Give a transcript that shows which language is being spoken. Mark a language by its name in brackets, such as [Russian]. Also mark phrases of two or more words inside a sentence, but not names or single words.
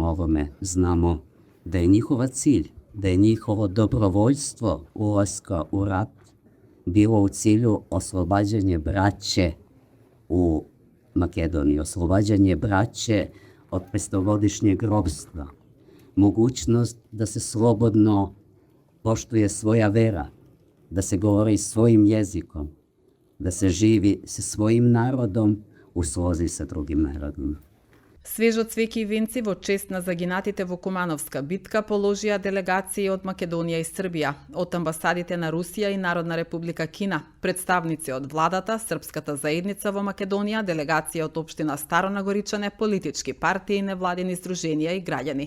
[Serbian] ovome, znamo da je njihova cilj, da je njihovo dobrovoljstvo ulaska u rat bilo u cilju oslobađanje braće u Makedoniji, oslobađanje braće od 500-godišnjeg ropstva, mogućnost da se slobodno poštuje svoja vera, da se govori svojim jezikom, da se živi sa svojim narodom u slozi sa drugim narodima. [Macedonian] Свежо цвеќе и венци во чест на загинатите во Кумановска битка положија делегации од Македонија и Србија, од амбасадите на Русија и Народна република Кина, представници од владата, Српската заедница во Македонија, делегација од општина Старо Нагоричане, политички партии, невладини здруженија и граѓани.